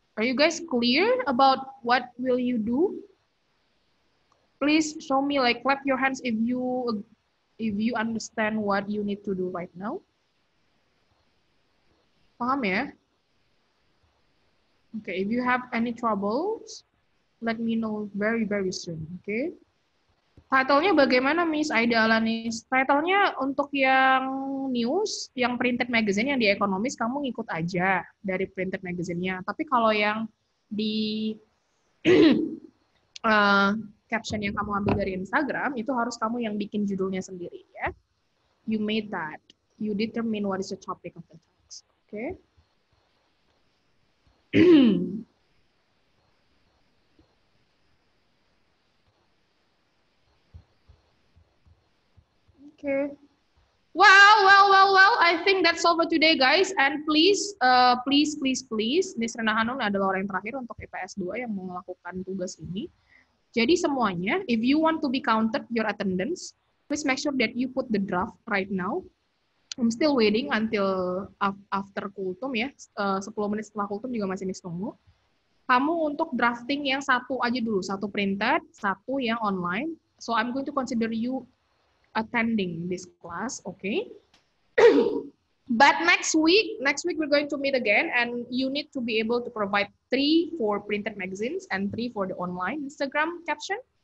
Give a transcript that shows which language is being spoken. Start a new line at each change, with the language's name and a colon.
English: Are you guys clear about what will you do? Please show me, like, clap your hands if you understand what you need to do right now.
Indonesian: Paham ya?
English: Okay, if you have any troubles, let me know very, very soon, okay?
Indonesian: Title-nya bagaimana, Miss Aida Alanis? Title-nya untuk yang news, yang printed magazine, yang di ekonomis, kamu ngikut aja dari printed magazine-nya. Tapi kalau yang di caption yang kamu ambil dari Instagram, itu harus kamu yang bikin judulnya sendiri, ya.
English: You made that. You determine what is the topic of the text, okay? Okay. Well. I think that's all for today, guys. And please,
Indonesian: Miss Rena Hanung adalah orang yang terakhir untuk IPS 2 yang mau melakukan tugas ini. Jadi semuanya,
English: if you want to be counted your attendance, please make sure that you put the draft right now. I'm still waiting until after Kultum ya.
Indonesian: 10 menit setelah Kultum juga masih Miss tunggu. Kamu untuk drafting yang satu aja dulu, satu printed, satu yang online.
English: So I'm going to consider you attending this class, okay? But next week we're going to meet again, and you need to be able to provide 3 for printed magazines and 3 for the online Instagram caption.